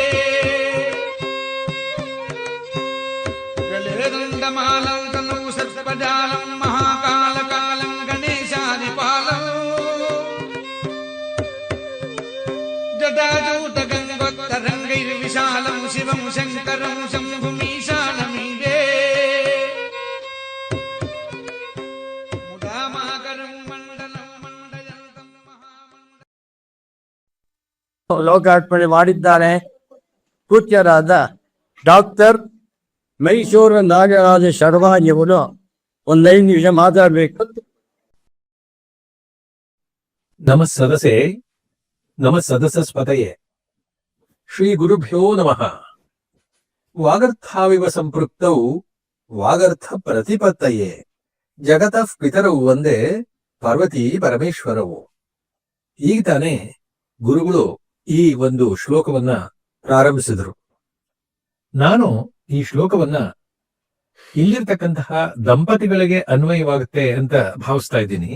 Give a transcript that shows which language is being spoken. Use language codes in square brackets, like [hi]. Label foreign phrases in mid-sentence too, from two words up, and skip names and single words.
[sa] गलेदण्डमालं तनौ सर्पजालं महाकालकालं गणेशादिपालं जटाजूटगङ्गोत्तरङ्गैर्विशालं शिवं शङ्करं शम्भुमीशानमीडे मुदामाकरं मण्डलं मण्डयन्तं [kn] ಲೋಕಾರ್ಪಣೆ ಮಾಡಿದ್ದಾರೆ. ಪೂಜ್ಯರಾದ ಡಾಕ್ಟರ್ ಮೈಸೂರು ನಾಗರಾಜ ಶರ್ವಾಜಿಯವರು ಒಂದು 5 ನಿಮಿಷ ಮಾತಾಡಬೇಕು. [sa] ನಮ ಸದಸಸ್ಪತಯೇ ಶ್ರೀ ಗುರುಭ್ಯೋ ನಮಃ. ವಾಗರ್ಥಾವಿವ ಸಂಪೃಕ್ತೌ ವಾಗರ್ಥ ಪ್ರತಿಪತ್ತಯೇ ಜಗತಃ ಪಿತರೌ ಒಂದೇ ಪಾರ್ವತಿ ಪರಮೇಶ್ವರವು. [kn] ಈಗ ತಾನೇ ಗುರುಗಳು ಈ ಒಂದು ಶ್ಲೋಕವನ್ನ ಪ್ರಾರಂಭಿಸಿದರು. ನಾನು ಈ ಶ್ಲೋಕವನ್ನ ಇಲ್ಲಿರ್ತಕ್ಕಂತಹ ದಂಪತಿಗಳಿಗೆ ಅನ್ವಯವಾಗುತ್ತೆ ಅಂತ ಭಾವಿಸ್ತಾ ಇದ್ದೀನಿ.